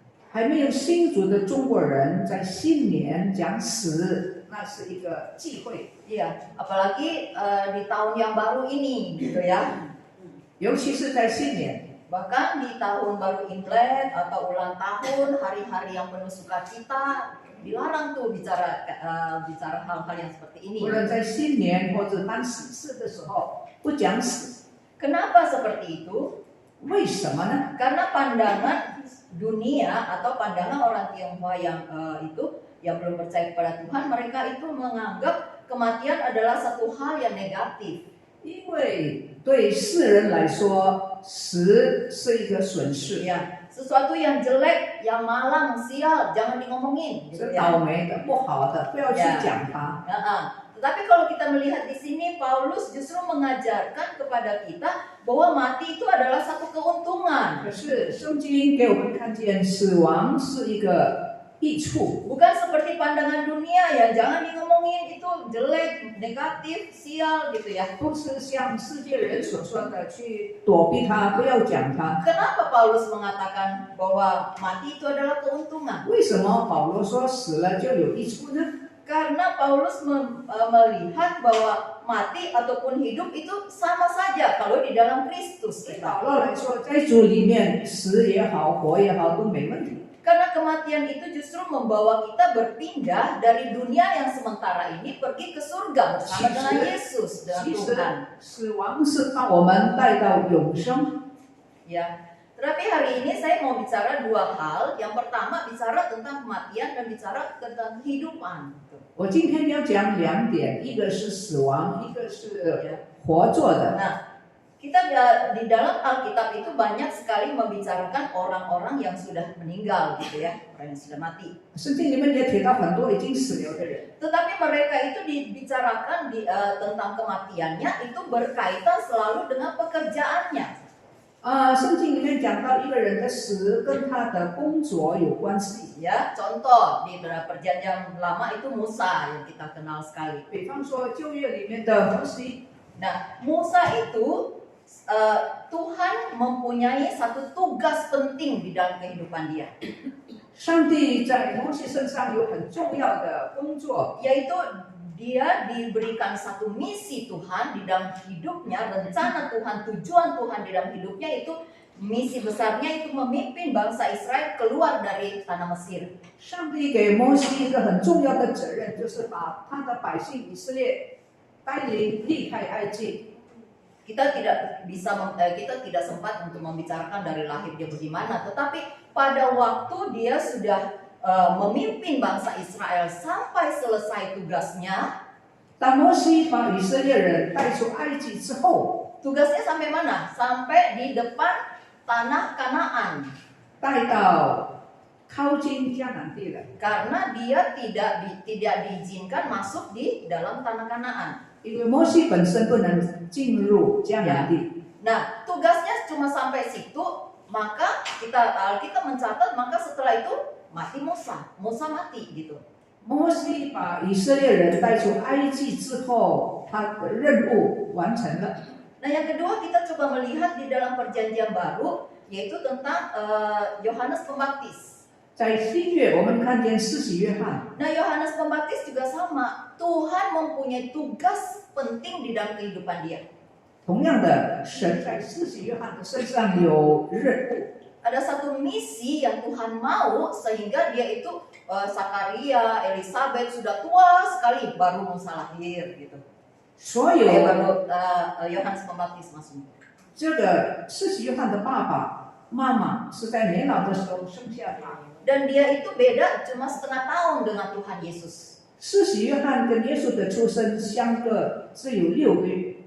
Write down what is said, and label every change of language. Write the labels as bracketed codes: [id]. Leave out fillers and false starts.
[zh] 还没有信主的中国人在新年讲死，那是一个忌讳。 [id] Iya, apalagi di tahun yang baru ini gitu ya. [zh] 尤其是在新年， [id] Bahkan di tahun baru Imlek atau ulang tahun, hari-hari yang penuh sukacita, dilarang tuh bicara hal-hal yang seperti ini. [zh] 无论在新年或者办喜事的时候，不讲死， [id] Kenapa seperti itu? [zh] 为什么呢？ [id] Karena pandangan dunia atau pandangan orang Tionghoa yang belum percaya kepada Tuhan, mereka itu menganggap kematian adalah satu hal yang negatif. [zh] 因为对世人来说，死是一个损失， [id] Ya, sesuatu yang jelek, yang malang, sial, jangan ngomongin. [zh] 是倒霉的、不好的，不要去讲它。 [id] Tetapi kalau kita melihat di sini, Paulus justru mengajarkan kepada kita bahwa mati itu adalah satu keuntungan. [zh] 可是圣经给我们看见，死亡是一个益处， [id] Bukan seperti pandangan dunia ya, jangan ngomongin itu jelek, negatif, sial gitu ya. [zh] 不是像世界人所说的去躲避它，不要讲它。 [id] Kenapa Paulus mengatakan bahwa mati itu adalah keuntungan? [zh] 为什么保罗说死了就有益处呢？ [id] Karena Paulus melihat bahwa mati ataupun hidup itu sama saja kalau di dalam Kristus [zh] 对 [id] kita. [zh] 保罗来说，在主里面死也好，活也好，都没问题。 [id] Karena kematian itu justru membawa kita berpindah dari dunia yang sementara ini pergi ke surga bersama dengan Yesus, dengan [zh] 其实 [id] Tuhan. [zh] 死亡是把我们带到永生。 [id] Ya. Tetapi hari ini saya mau bicara 2 hal. Yang pertama bicara tentang kematian dan bicara tentang kehidupan. [zh] 我今天要讲2点，一个是死亡，一个是活着的。 [id] Nah, kita di dalam Alkitab itu banyak sekali membicarakan orang-orang yang sudah meninggal gitu ya, orang yang sudah mati. [zh] 圣经里面也提到很多已经死了的人， [id] Tetapi mereka itu dibicarakan tentang kematiannya itu berkaitan selalu dengan pekerjaannya. [zh] 圣经里面讲到一个人的死跟他的工作有关系。 [id] Ya, contoh di perjanjian lama itu Musa yang kita kenal sekali. [zh] 比方说旧约里面的摩西， [id] Nah, Musa itu Tuhan mempunyai satu tugas penting di dalam kehidupan dia. [zh] 上帝在摩西身上有很重要的工作， [id] yaitu dia diberikan satu misi Tuhan di dalam hidupnya, rencana Tuhan, tujuan Tuhan di dalam hidupnya itu misi besarnya itu memimpin bangsa Israel keluar dari tanah Mesir. [zh] 上帝给摩西一个很重要的责任，就是把他的百姓以色列带领离开埃及。 [id] Kita tidak sempat untuk membicarakan dari lahir dia bagaimana, tetapi pada waktu dia sudah memimpin bangsa Israel sampai selesai tugasnya. [zh] 当摩西把以色列人带出埃及之后， [id] tugasnya sampai mana? Sampai di depan tanah Kanaan. [zh] 带到靠近迦南地了， [id] Karena dia tidak diizinkan masuk di dalam tanah Kanaan. [zh] 因为摩西本身不能进入迦南地。 [id] Nah, tugasnya cuma sampai situ, maka kita mencatat, maka setelah itu mati Musa mati gitu. [zh] 摩西把以色列人带出埃及之后，他的任务完成了。 [id] Nah, yang kedua kita coba melihat di dalam perjanjian baru, yaitu tentang Yohanes Pembaptis. [zh] 在新约，我们看见施洗约翰， [id] Nah, Yohanes Pembaptis juga sama. Tuhan mempunyai tugas penting di dalam kehidupan dia. [zh] 同样的，神在施洗约翰的身上有任务。 [id] Ada satu misi yang Tuhan mau sehingga dia itu Zakaria, Elizabeth sudah tua sekali baru Musa lahir gitu. [zh] 所有 [id] baru Yohanes Pembaptis maksudnya. [zh] 这个施洗约翰的爸爸妈妈是在年老的时候生下他。 [id] Dan dia itu beda cuma setengah tahun dengan Tuhan Yesus. [zh] 施洗约翰跟耶稣的出生相隔只有6个月，